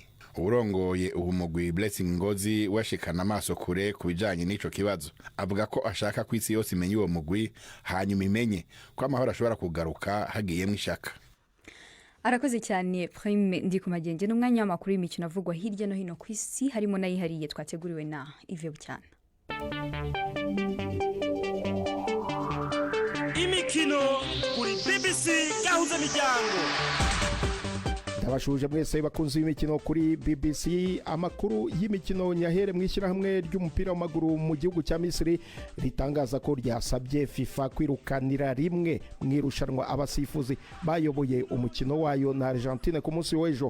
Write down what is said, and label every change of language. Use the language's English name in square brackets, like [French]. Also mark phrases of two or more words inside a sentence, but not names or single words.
[Rundi] Urongoye uwo mugwi Blessing Ngozi washikana amaso kure kubijanye n'ico kibazo, avuga ko ashaka ko isi yose imenye uwo mugwi, hanyuma imenye ko amahoro ashobora kugaruka hagiyemwo ishaka. [Kinyarwanda] Arakoze cyane Prime Ndikumagenge, n'umwanya w'amakuru y'imikino avugwa hirya no hino ku isi, harimo n'ayihariye twateguriwe na Yves Bucyana. Imikino kuri BBC gahuza miryango. Abashuje mwese bakunze imikino kuri BBC. Amakuru y'imikino nyahere mwishyirahamwe ry'umupira w'amaguru mu gihugu cya Misiri ritangaza ko ryasabye FIFA kwirukanira rimwe mwirushanwa abasifuzi bayoboye umukino wayo na Argentine ku munsi w'ejo.